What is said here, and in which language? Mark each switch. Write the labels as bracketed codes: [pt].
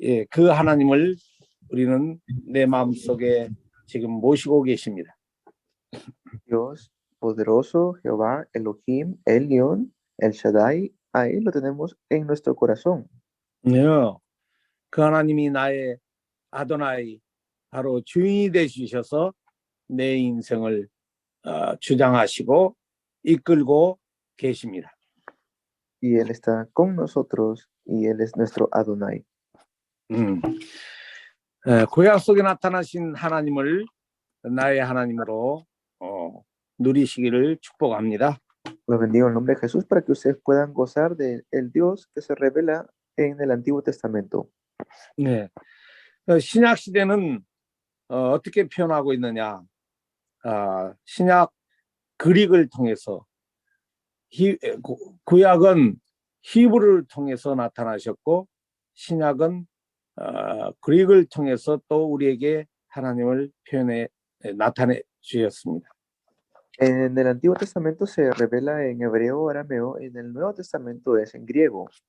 [ko] 그 하나님을 우리는 내 마음속에 지금 모시고 계십니다. [es] Dios poderoso, Jehová, Elohim, Elión, El Shaddai, a él lo tenemos en nuestro corazón. [ko] 그 하나님이 나의 아도나이, 바로 주인이 되주셔서 내 인생을 주장하시고 이끌고 계십니다. [es] Y él está con nosotros y él es nuestro Adonai. [ko] 구약 속에 나타나신 하나님을 나의 하나님으로 누리시기를 축복합니다. [es] Los bendigo en el nombre de Jesús para que ustedes puedan gozar del Dios que se revela en el Antiguo Testamento. [ko] 네, 신약 시대는 어떻게 표현하고 있느냐? 신약 그릭을 통해서 구약은 히브리를 통해서 나타나셨고 신약은 그릭을 통해서 또 우리에게 하나님을 나타내 주셨습니다. [es] En el Antiguo Testamento se revela en hebreo, arameo, en el Nuevo Testamento es en griego.